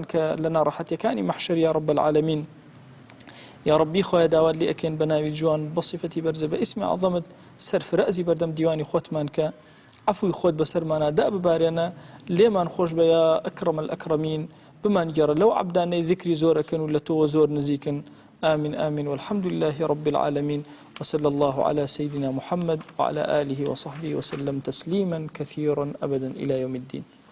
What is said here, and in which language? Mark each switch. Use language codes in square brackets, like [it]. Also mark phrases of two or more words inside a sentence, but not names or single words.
[ckb] کە لە ناڕەحەتیەکانی مەحشەر [ar] یا رب العالمین یا ربی [ckb] خوای داوات لێ ئەکەین بە ناوی جوان بە صیفەتی بەرزە بە ئیسمی عەظەمت سەرفرەزی بەردەم دیوانی خۆتمان کە عفوی خۆت بەسەرمانە دا ببارێنە لێمان خۆش بە [ar] یا ئەکرەم الئەکرەمین [ckb] بمان گێڕە لەو عەبدانەی ذیکری زۆرەکەن و لە تۆوە زۆر نزیکن [ar] آمين آمين والحمد لله رب العالمين وصلى الله على سيدنا محمد وعلى آله وصحبه وسلم تسليما كثيرا أبدا إلى يوم الدين